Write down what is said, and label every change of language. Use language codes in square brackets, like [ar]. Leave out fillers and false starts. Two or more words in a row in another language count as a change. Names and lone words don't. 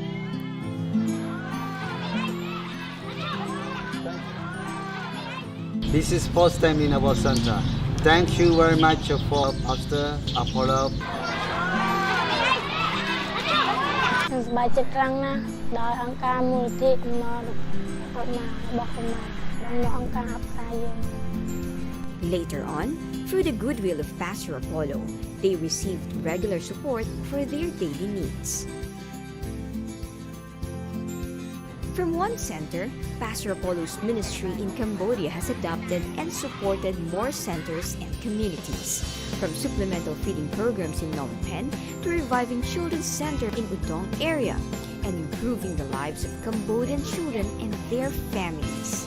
[en] This is first time in our center. Thank you very much for Pastor Apollo. [km] សប្បាយចិត្តខ្លាំងណាស់ដោយអង្គការមូលនិធិអំណររបស់អង្គការអបសាយើង [en] Later on, through the goodwill of Pastor Apollo, they received regular support for their daily needs. From one center, Pastor Apollo's ministry in Cambodia has adopted and supported more centers and communities, from supplemental feeding programs in Phnom Penh to reviving children's center in Udong area and improving the lives of Cambodian children and their families.